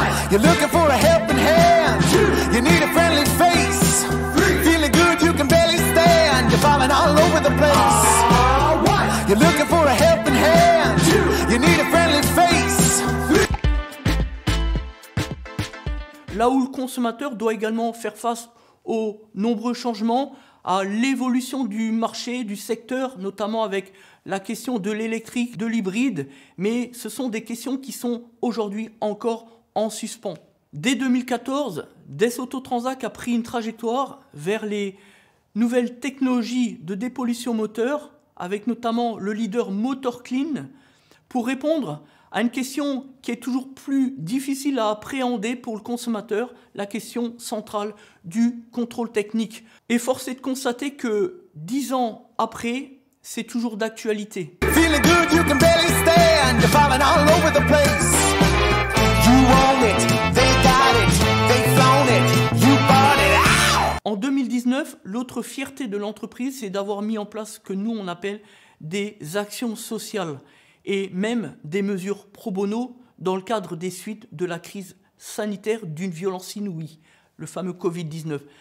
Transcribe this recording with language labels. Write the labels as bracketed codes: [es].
[en] You're looking for a helping hand. You need a friendly face. Feeling good, you can barely stand. You're falling all over the place. You're looking for a helping hand. You need a friendly face. [fr] Là où le consommateur doit également faire face aux nombreux changements, à l'évolution du marché, du secteur, notamment avec la question de l'électrique, de l'hybride, mais ce sont des questions qui sont aujourd'hui encore en suspens. Dès 2014, Desauto Transac a pris une trajectoire vers les nouvelles technologies de dépollution moteur, avec notamment le leader Motor Clean, pour répondre à une question qui est toujours plus difficile à appréhender pour le consommateur, la question centrale du contrôle technique. Et force est de constater que 10 ans après, c'est toujours d'actualité. [en] Feeling good, you can barely stand. You're falling all over the place. You own it, they got it, they flown it, you bought it. [fr] En 2019, l'autre fierté de l'entreprise, c'est d'avoir mis en place ce que nous, on appelle des actions sociales et même des mesures pro bono dans le cadre des suites de la crise sanitaire d'une violence inouïe, le fameux Covid-19.